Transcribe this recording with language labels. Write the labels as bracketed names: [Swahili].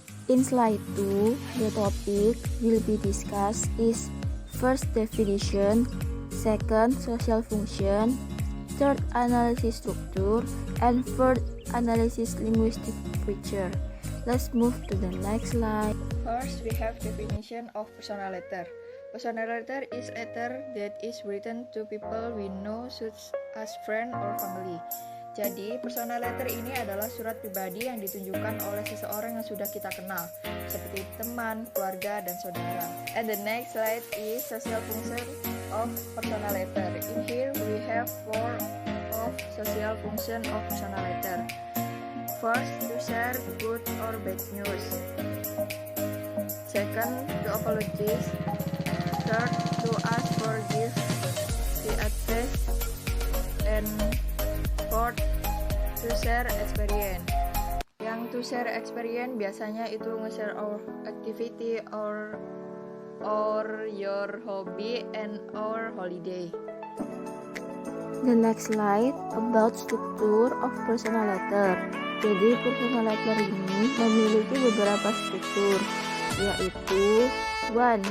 [English] In slide 2, the topic will be discussed is first definition, second social function, third analysis structure, and fourth analysis linguistic feature. Let's move to the next slide. First, we have definition of personal letter. Personal letter is letter that is written to people we know such as friend or family. [Indonesian] Jadi, personal letter ini adalah surat pribadi yang ditunjukkan oleh seseorang yang sudah kita kenal, seperti teman, keluarga, dan saudara. [English] And the next slide is social function of personal letter. In here, we have 4 of social function of personal letter. First, to share good or bad news. Second, to apologize. Third, to ask for gifts, the address, and fourth, to share experience. Yang to share experience [Indonesian] biasanya itu nge-share [English] our activity or your hobby and our holiday. The next slide about structure of personal letter. [Indonesian] Jadi personal letter ini memiliki beberapa struktur, yaitu 1.